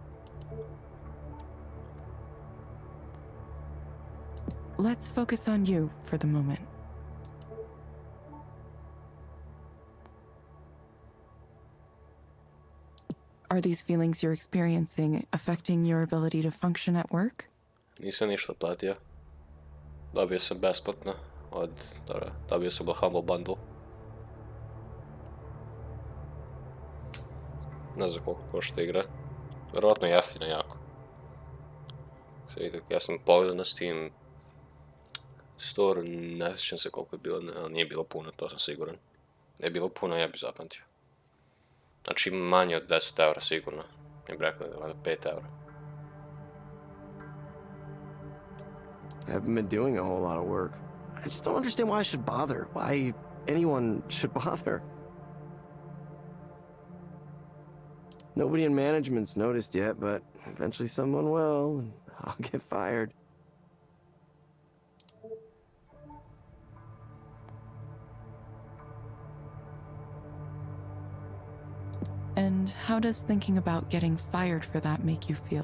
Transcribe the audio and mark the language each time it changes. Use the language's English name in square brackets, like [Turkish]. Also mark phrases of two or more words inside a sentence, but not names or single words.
[English] Let's focus on you for the moment. Are these feelings you're experiencing affecting your ability to function at work? [Croatian] Nisam ništa platio. Dobio sam besplatno dobio sam Humble Bundle. Ne znam koliko košta igra. Vjerojatno jeftina jako. Ja sam pogledao na Steam Store, ne sjećam se koliko je bilo, ali nije bilo puno, to sam siguran. Ne je bilo puno, ja bi zapamtio. Znači manje od 10 eura sigurno. Ja bih rekao da je 5 eura. [English] I haven't been doing a whole lot of work. I just don't understand why I should bother. Why anyone should bother. Nobody in management's noticed yet, but eventually someone will, and I'll get fired. And how does thinking about getting fired for that make you feel?